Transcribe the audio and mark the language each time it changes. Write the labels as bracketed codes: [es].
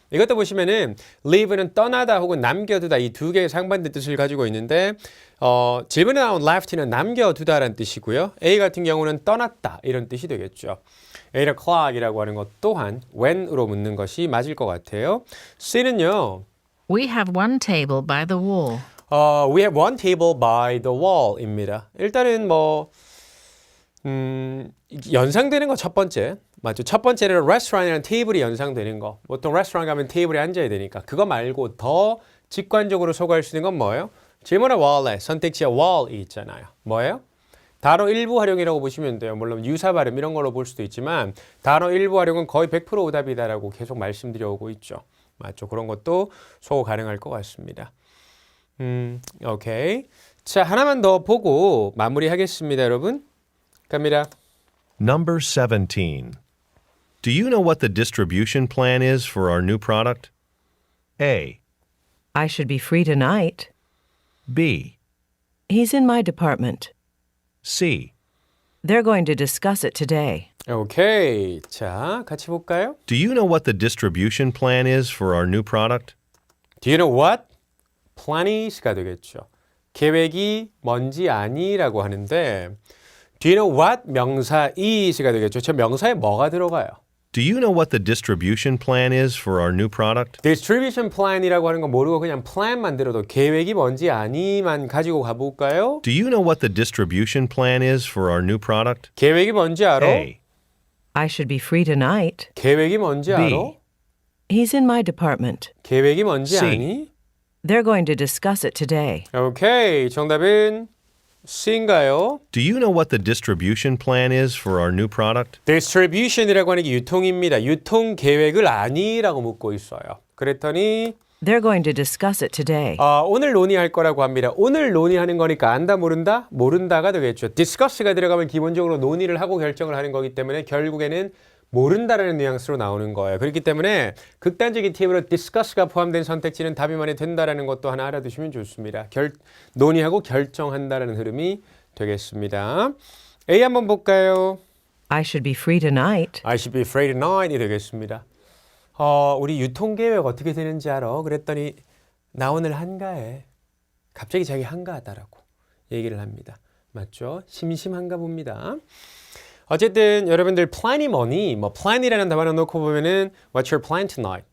[ko] 이것도 보시면은 leave는 떠나다 혹은 남겨두다 이 두 개의 상반된 뜻을 가지고 있는데 질문에 나온 left는 남겨두다라는 뜻이고요. A 같은 경우는 떠났다 이런 뜻이 되겠죠. 8 o'clock이라고 하는 것 또한 when으로 묻는 것이 맞을 것 같아요. C는요. [en] We have one table by the wall. We have one table by the wall입니다. [ko] 일단은 뭐 연상되는 거 첫 번째 맞죠? 첫 번째는 레스토랑이라는 테이블이 연상되는 거. 보통 레스토랑 가면 테이블에 앉아야 되니까 그거 말고 더 직관적으로 소개할 수 있는 건 뭐예요? 질문에 wallet, 선택지에 wall이 있잖아요. 뭐예요? 단어 일부 활용이라고 보시면 돼요. 물론 유사 발음 이런 걸로 볼 수도 있지만 단어 일부 활용은 거의 100% 오답이다라고 계속 말씀드려오고 있죠. 맞죠? 그런 것도 소거 가능할 것 같습니다. 오케이. 자, 하나만 더 보고 마무리하겠습니다, 여러분. 갑니다. [en] Number 17. Do you know what the distribution plan is for our new product? A. I should be free tonight. B. He's in my department. C. They're going to discuss it today. [ko] 오케이. 자, 같이 볼까요? [en] Do you know what the distribution plan is for our new product? Do you know what? plan이가 되겠죠. [ko] 계획이 뭔지 아니라고 하는데 [en] Do you know what? [ko] 명사 is가 되겠죠. 저 명사에 뭐가 들어가요? [en] Do you know what the distribution plan is for our new product? [ko] distribution plan이라고 하는 거 모르고 그냥 plan만 들어도 계획이 뭔지 아니만 가지고 가볼까요? [en] Do you know what the distribution plan is for our new product? [ko] 계획이 뭔지 알아? [en] A. I should be free tonight. [ko] 계획이 뭔지 [en] B. [ko] 알아? [en] He's in my department. [ko] 계획이 뭔지 [en] C. [ko] 아니? [en] They're going to discuss it today. [ko] 오케이. 정답은 C인가요? [en] Do you know what the distribution plan is for our new product? [ko] distribution이라고 하는 게 유통입니다. 유통 계획을 아니라고 묻고 있어요. 그랬더니 [en] They're going to discuss it today. [ko] 오늘 논의할 거라고 합니다. 오늘 논의하는 거니까 안다 모른다? 모른다가 되겠죠. discuss가 들어가면 기본적으로 논의를 하고 결정을 하는 거기 때문에 결국에는 모른다라는 뉘앙스로 나오는 거예요. 그렇기 때문에 극단적인 팁으로 discuss가 포함된 선택지는 답이 많이 된다라는 것도 하나 알아두시면 좋습니다. 논의하고 결정한다라는 흐름이 되겠습니다. A 한번 볼까요? [en] I should be free tonight. I should be free tonight이 되겠습니다. [ko] 우리 유통계획 어떻게 되는지 알아? 그랬더니 나 오늘 한가해. 갑자기 자기 한가하다라고 얘기를 합니다. 맞죠? 심심한가 봅니다. 어쨌든 여러분들 plan이 뭐니? 뭐 plan이라는 단어를 놓고 보면은 [en] What's your plan tonight?